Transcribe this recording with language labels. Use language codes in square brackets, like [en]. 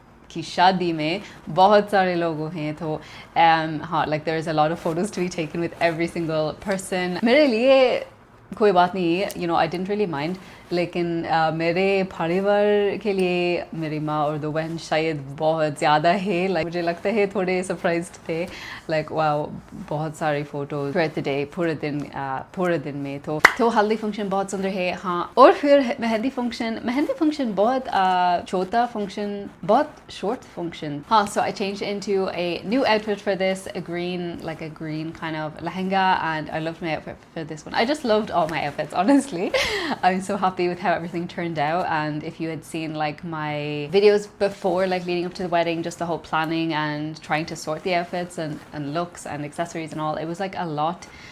[hi] की शादी में बहुत सारे लोग हैं तो हाँ [en] like there's a lot of photos to be taken [hi] with every single person. मेरे लिए कोई बात नहीं है, [en] you know, I didn't really mind, [hi] लेकिन मेरे परिवार के लिए मेरी माँ और दो बहन शायद बहुत ज़्यादा है, like मुझे लगता है थोड़े सरप्राइज्ड थे, [en] like wow [hi] बहुत सारी फोटोज [en] throughout the day, [hi] पूरे दिन में तो हल्दी फंक्शन बहुत सुंदर है। हाँ, और फिर मेहंदी फंक्शन बहुत छोटा फंक्शन, बहुत शॉर्ट फंक्शन। [en] हाँ, so I changed into a new outfit for this, a green kind of lehenga, and I loved my outfit for this one. I just loved all my outfits, honestly. I'm so happy with how everything turned out, and if you had seen like my videos before, like leading up to the wedding, just the whole planning and trying to sort the outfits and looks and accessories and all, it was like a lot.